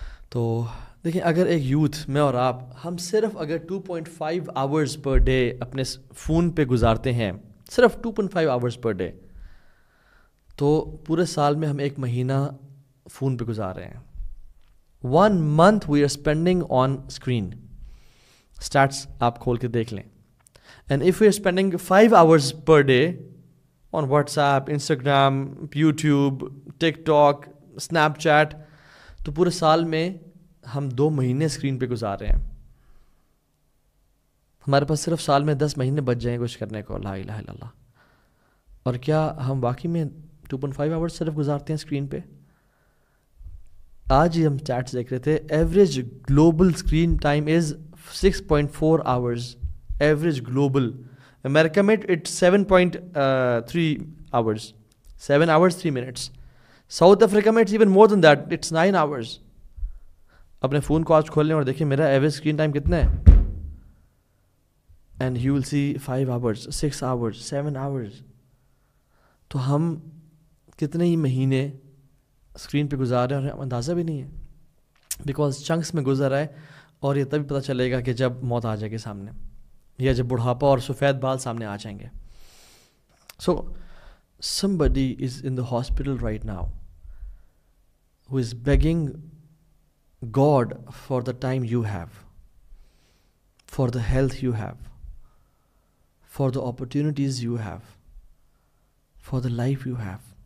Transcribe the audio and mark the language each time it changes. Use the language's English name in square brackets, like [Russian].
[Urdu] تو دیکھیں اگر ایک یوتھ میں اور آپ ہم صرف اگر 2.5 آورز پر ڈے اپنے فون پہ گزارتے ہیں, صرف 2.5 آورز پر ڈے, تو پورے سال میں ہم 1 مہینہ فون پہ گزار رہے ہیں. [English] 1 month we are spending on screen. [Urdu] Stats آپ کھول کے دیکھ لیں. [English] And if we are spending 5 hours per day on WhatsApp, Instagram, YouTube, TikTok, Snapchat, [Urdu] تو پورے سال میں ہم 2 مہینے اسکرین پہ گزار رہے ہیں. ہمارے پاس صرف سال میں 10 مہینے بچ جائیں کچھ کرنے کو. لا الہ الا اللہ. اور کیا ہم واقعی میں 2.5 آورس صرف گزارتے ہیں اسکرین پہ؟ آج ہی ہم چیٹس دیکھ رہے تھے, [English] Average global screen time is 6.4 hours. Average global. [Urdu] امریکہ میں [English] It's 7.3 hours, 7 hours 3 minutes. South Africa میں it's even more than that, it's 9 hours. [Urdu] اپنے فون کو آج کھول لیں اور دیکھیں میرا ایوریج اسکرین ٹائم کتنا ہے, [English] And you will see 5 hours, 6 hours, 7 hours. [Urdu] تو ہم کتنے ہی مہینے اسکرین پہ گزار رہے ہیں اور اندازہ بھی نہیں ہے, بیکاز چنکس میں گزر رہا ہے. اور یہ تبھی پتہ چلے گا کہ جب موت آ جائے گی سامنے, یا جب بڑھاپا اور سفید بال سامنے آ جائیں گے. [English] So somebody is in the hospital right now who is begging God for the time you have, for the health you have, for the opportunities you have, for the life you have.